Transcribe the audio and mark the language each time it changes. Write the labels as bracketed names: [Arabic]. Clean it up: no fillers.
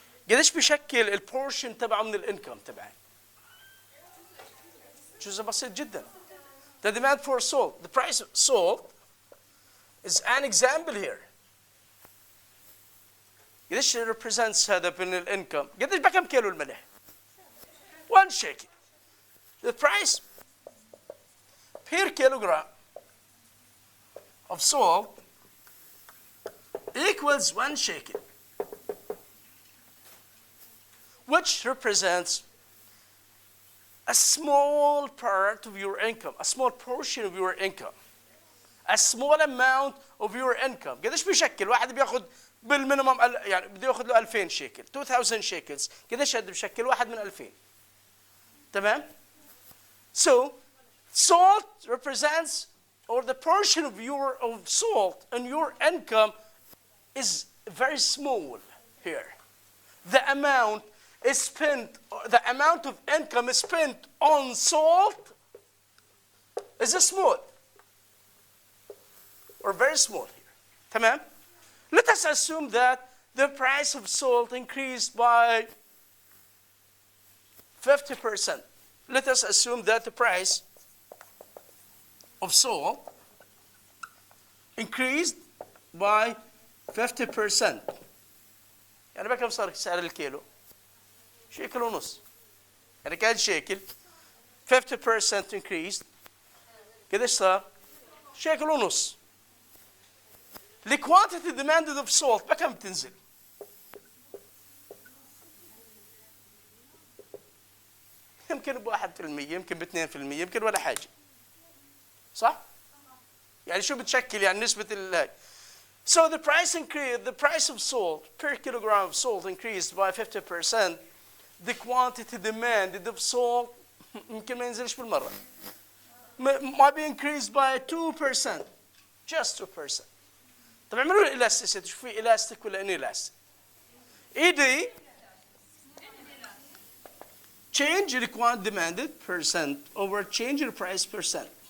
[Arabic] قديش بيشكل البورشن تبعه من الانكم تبعي؟ جزء بسيط جدا. [English] The demand for salt, the price of salt is an example here. [Arabic] قديش [English] represents [Arabic] هذا من الانكم؟ قديش بكم كيلو الملح؟ [English] 1 shekel. The price per kilogram of salt equals 1 shekel, which represents a small part of your income, a small portion of your income, a small amount of your income. [Arabic] قديش بيشكل؟ واحد بياخذ بالمينيمم يعني بده ياخذ له 2000 شيكل، 2000 شيكلز، قديش هذا بيشكل؟ واحد من 2000. تمام؟ [English] So salt represents, or the portion of salt in your income is very small here. The amount is spent, the amount of income is spent on salt is small or very small here. [Arabic] تمام? [English] Let us assume that the price of salt increased by 50%. Let us assume that the price of salt increased by 50%. [Arabic] يعني بكم صار سعر الكيلو؟ شيكل ونص. يعني كان شيكل [English] 50% increased. [Arabic] قديش صار؟ شيكل ونص. [English] The quantity demanded of salt [Arabic] بكم بتنزل؟ يمكن ب1%، يمكن ب2%، يمكن ولا حاجة. صح؟ يعني شو بتشكل يعني نسبة الهاي. [English] So the price increased, the price of salt per kilogram of salt increased by 50%. The quantity demanded of salt [Arabic] يمكن ما ينزلش بالمرة. [English] might be increased by 2%. Just 2%. [Arabic] طب اعملوا لي [English] elasticity، [Arabic] شو في [English] elastic [Arabic] ولا [English] inelastic؟ ED change the quantity demanded percent over change in the price percent.